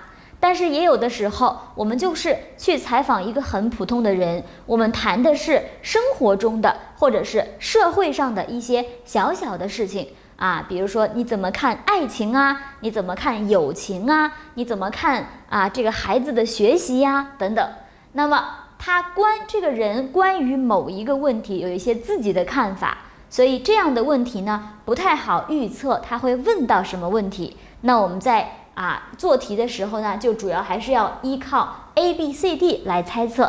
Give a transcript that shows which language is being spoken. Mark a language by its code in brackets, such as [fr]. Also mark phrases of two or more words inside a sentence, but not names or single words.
[zh] 但是也有的時候我們就是去採訪一個很普通的人，我們談的是生活中的或者是社會上的一些小小的事情比如說你怎麼看愛情你怎麼看友情你怎麼看這個孩子的學習等等。那麼這個人關於某一個問題有一些自己的看法，所以這樣的問題呢不太好預測他會問到什麼問題。那我們在做題的時候呢，就主要還是要依靠 ABCD 來猜測。